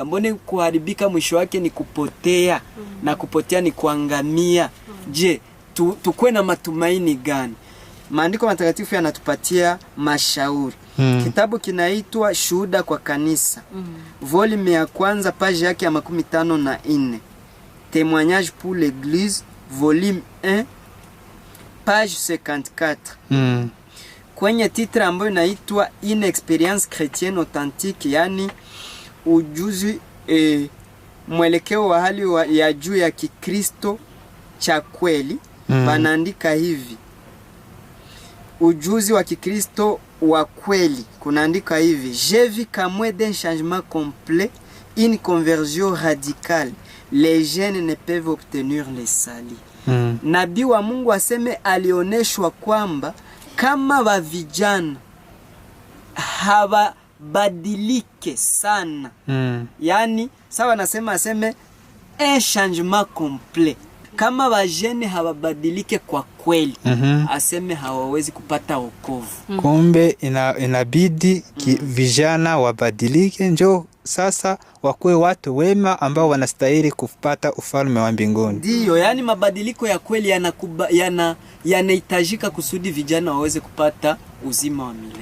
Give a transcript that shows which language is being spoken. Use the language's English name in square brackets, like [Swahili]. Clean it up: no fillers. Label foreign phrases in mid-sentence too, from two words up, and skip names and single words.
[Swahili] Mbone kuharibika mwisho wake ni kupotea, na kupotea ni kuangamia. Je, tukue na matumaini gani? Maandiko matakatifu yanatupatia mashauri. Kitabu kinaitwa Shuhuda kwa Kanisa, volume ya kwanza, page yake ya 54. [French] Témoignage pour l'Église, volume 1, page 54. [Swahili] Kwenye titre ambayo inaitwa Une expérience chrétienne authentique, yani ujuzi mwelekeo wa hali ya juu ya Kikristo cha kweli. Banaandika hivi, ujuzi wa Kikristo wa kweli. Kunaandika hivi, [French] j'ai vu qu'à moins d'un changement complet, une conversion radicale, les jeunes ne peuvent obtenir le salut. [Swahili] Nabii wa Mungu aseme alioneshwa kwamba kama wa vijana hawabadilike sana, yani sawa nasema aseme [French] un changement complet, [Swahili] kama bajene hababadilike kwa kweli, aseme hawawezi kupata wokovu. Kumbe inabidi vijana wabadilike, njoo sasa wakuwe watu wema ambao wanastahili kupata ufalme wa mbinguni. Ndio, yani mabadiliko ya kweli yanahitajika kusudi vijana waweze kupata uzima wa milele.